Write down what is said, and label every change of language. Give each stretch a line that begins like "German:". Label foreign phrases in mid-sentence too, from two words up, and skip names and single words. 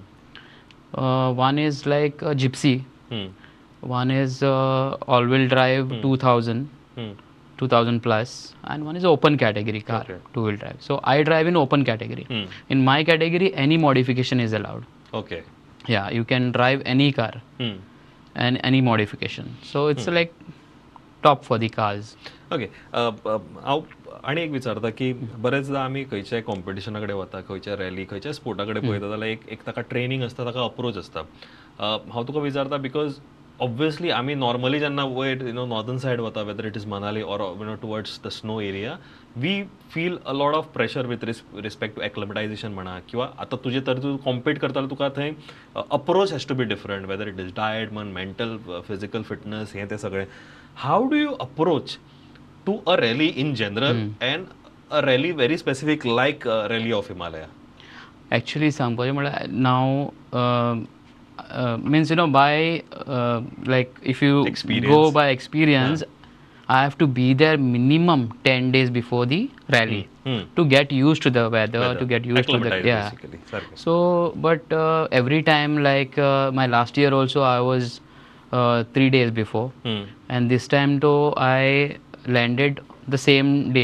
English: One is like a gypsy, one is all-wheel drive 2000 plus, and one is open category car, two-wheel drive. So I drive in open category. In my category, any modification is allowed. Okay. Yeah, you can drive any car and any modification. So it's like top for the cars. ओके.
Konkani: हांव आनी एक विचारता की बरेचदा आमी खंयच्याय कॉम्पिटिशना वता, खंयच्या रॅली, खंयच्याय स्पोर्टा पळयता जाल्यार एक ताका ट्रेनींग आसता, ताका अप्रोच आसता. हांव तुका विचारता
English: because obviously
Konkani: आम्ही नॉर्मली जेन्ना वयर
English: northern side वता whether it is Manali और towards the snow area we feel a lot of pressure with respect to acclimatization
Konkani: म्हणा किंवा आता तुजे तर तू कॉम्पीट करताना तुका थंय
English: approach has to be different whether it is diet म्हण mental physical fitness
Konkani: हे ते सगळें
English: how do you approach to a rally in general and a rally very specific like Rally of Himalaya Actually,
Konkani: सांगपाचें म्हळ्यार
English: now means by like if you Experience. go by experience, I have to be there minimum 10 days before the rally to get used to the weather, to get used to the Acclimatize, basically. Sorry. So, but every time like my last year also I was 3 days before, and this time though I landed the same day.